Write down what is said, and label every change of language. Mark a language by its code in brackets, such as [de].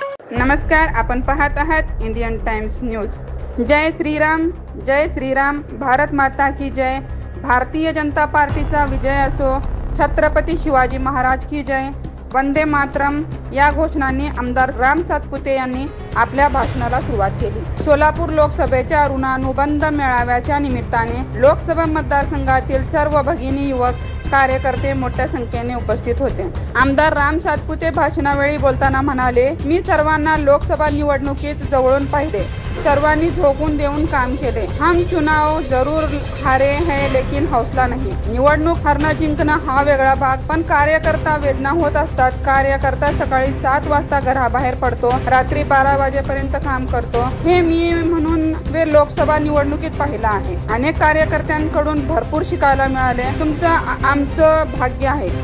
[mr] नमस्कार, आपण पाहत आहात इंडियन टाइम्स न्यूज। [hi] जय श्रीराम, जय श्रीराम, भारत माता की जय। [mr] भारतीय जनता पार्टीचा विजय असो, छत्रपती शिवाजी महाराज की जय, वंदे मातरम या घोषणांनी आमदार राम सातपुते यांनी आपल्या भाषणाला सुरुवात केली। सोलापूर लोकसभेच्या ऋणानुबंध मेळाव्याच्या निमित्ताने लोकसभा मतदारसंघातील सर्व भगिनी युवक कार्यकर्ते मोठ्या संख्येने उपस्थित होते। आमदार राम सातपुते भाषणावेळी बोलताना म्हणाले, मी सर्वांना लोकसभा निवडणुकीत जवळून पाहिले, सर्वांनी झोकून देऊन काम केले। [hi] हम चुनाव जरूर हारे हैं लेकिन हौसला नहीं। [mr] निवडणूक हरणं जिंकणं हा वेगळा भाग, पण कार्यकर्ता वेदना होत असतात। कार्यकर्ता सकाळी 7 वाजता घराबाहेर पडतो, रात्री 12 वाजेपर्यंत काम करतो। हे मी म्हणून लोकसभा निवडणुकीत पाहिलं आहे। अनेक कार्यकर्त्यांकडून भरपूर शिकायला मिळाले। तुमचं आमचं भाग्य आहे।